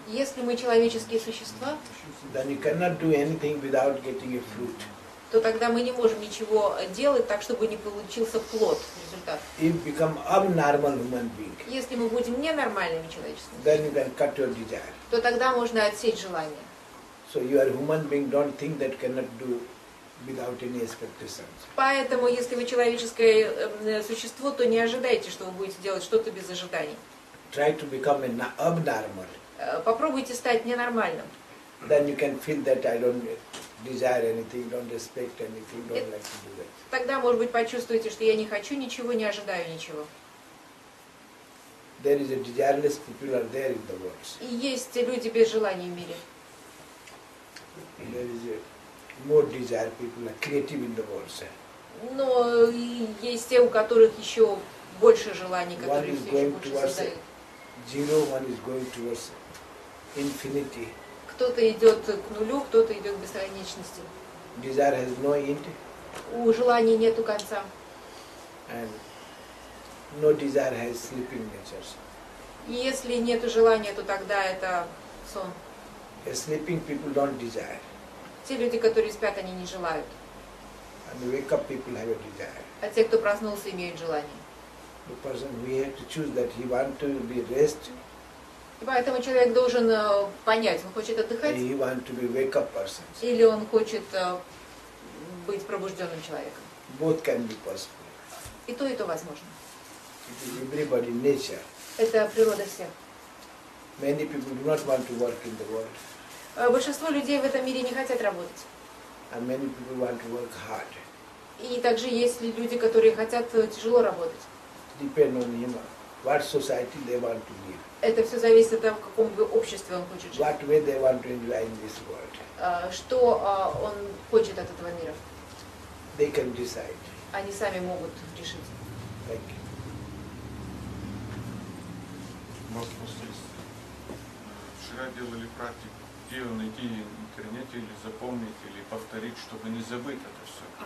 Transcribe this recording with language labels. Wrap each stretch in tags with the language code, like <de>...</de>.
<ru>Если мы человеческие существа,</ru> <en>then you cannot do anything without getting a fruit.</en> <ru>то тогда мы не можем ничего делать так, чтобы не получился плод, результат.</ru> <en>If you become abnormal human being,</en> <ru>Если мы будем ненормальными человеческими,</ru> <en>then you can cut your desire.</en> <ru>то тогда можно отсечь желание.</ru> <en>So you are a human being, don't think that cannot do without any expectations.</en> <ru>Поэтому, если вы человеческое существо, то не ожидайте, что вы будете делать что-то без ожиданий.</ru> <en>Try to become abnormal.</en> <ru>Попробуйте стать ненормальным.</ru> <en>Then you can feel that I don't desire anything, don't expect anything, don't like to do that.</en> <ru>Тогда, может быть, почувствуете, что я не хочу ничего, не ожидаю ничего.</ru> <en>There is a desireless people are there in the world.</en> <ru>И есть люди без желаний в мире.</ru> <en>There is a more desire people are creative in the world.</en> <ru>Но и есть те, у которых еще больше желаний,</ru> <en>One</en> <ru>которые</ru> <en>is</en> <ru>все еще</ru> <en>going</en> <ru>больше</ru> <en>towards</en> <ru>создают.</ru> <en>zero, one is going towards infinity.</en> <ru>Кто-то идет к нулю, кто-то идет к бесконечности.</ru> <en>Desire has no end</en> <ru>У желаний нету конца.</ru> <en>and no desire has sleeping nature.</en> <ru>И если нету желания, то тогда это сон.</ru> <en>A sleeping people don't desire.</en> <ru>Те люди, которые спят, они не желают.</ru> <en>And wake up people have a desire.</en> <ru>А те, кто проснулся, имеют желание.</ru> <en>The person we have to choose that he wants to be rest,</en> <ru>И поэтому человек должен понять, он хочет отдыхать,</ru> <en>he wants to be wake up person.</en> <ru>или он хочет быть пробужденным человеком.</ru> <en>Both can be possible.</en> <ru>И то возможно.</ru> <en>It is everybody nature.</en> <ru>Это природа всех.</ru> <en>Many people do not want to work in the world,</en> <ru>Большинство людей в этом мире не хотят работать.</ru> <en>and many people want to work hard.</en> <ru>И также есть люди, которые хотят тяжело работать.</ru> <en>Depend on him, what society they want to live,</en> <ru>Это все зависит от того, в каком обществе он хочет жить.</ru> <en>what way they want to enjoy in this world.</en> <ru>Что он хочет от этого мира.</ru> <en>They can decide.</en> <ru>Они сами могут решить.</ru> <en>Thank you.</en> <ru>Вчера делали практику, где ее найти в интернете или запомнить, или повторить, чтобы не забыть это все.</ru>